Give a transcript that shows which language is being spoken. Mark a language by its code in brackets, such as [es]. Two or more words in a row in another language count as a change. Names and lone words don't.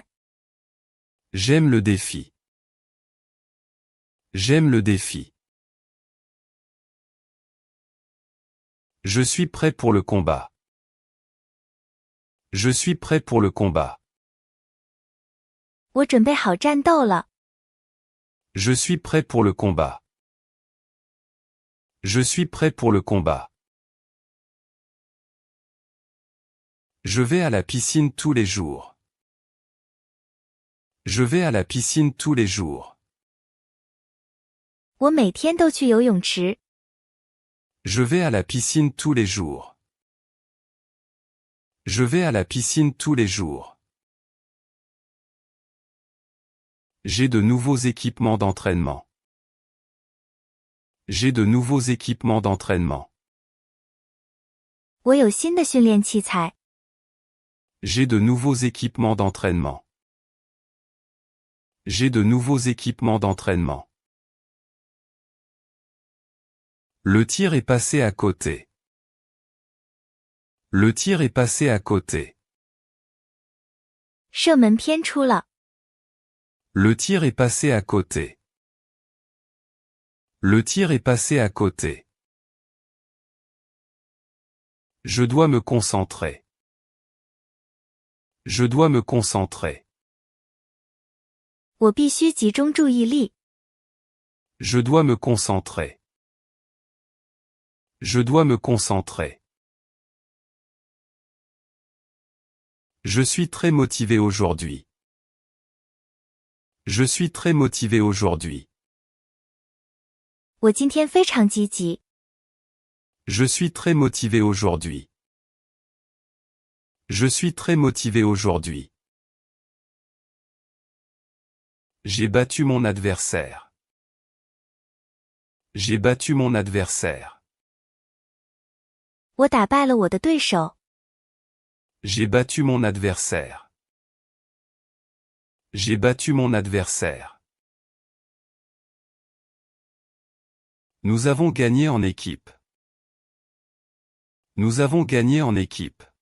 [fr] J'aime le défi. J'aime le défi. Je suis prêt pour le combat. Je suis prêt pour le combat. [zh] 我准备好战斗了。 [fr] Je suis prêt pour le combat. Je suis prêt pour le combat. Je vais à la piscine tous les jours. Je vais à la piscine tous les jours. [zh] 我每天都去游泳池。 [fr] Je vais à la piscine tous les jours. Je vais à la piscine tous les jours. J'ai de nouveaux équipements d'entraînement. J'ai de nouveaux équipements d'entraînement. [zh] 我有新的训练器材。 [fr] J'ai de nouveaux équipements d'entraînement. J'ai de nouveaux équipements d'entraînement. Le tir est passé à côté. Le tir est passé à côté. [zh] 射门偏出了。 [fr] Le tir est passé à côté. Le tir est passé à côté. Je dois me concentrer. Je dois me concentrer. [zh] 我必须集中注意力。 [fr] Je dois me concentrer. Je dois me concentrer. Je suis très motivé aujourd'hui. Je suis très motivé aujourd'hui. [zh] 我今天非常积极。 [fr] Je suis très motivé aujourd'hui. Je suis très motivé aujourd'hui. J'ai battu mon adversaire. J'ai battu mon adversaire. [zh] 我打败了我的对手。 [fr] J'ai battu mon adversaire. J'ai battu mon adversaire. Nous avons gagné en équipe. Nous avons gagné en équipe.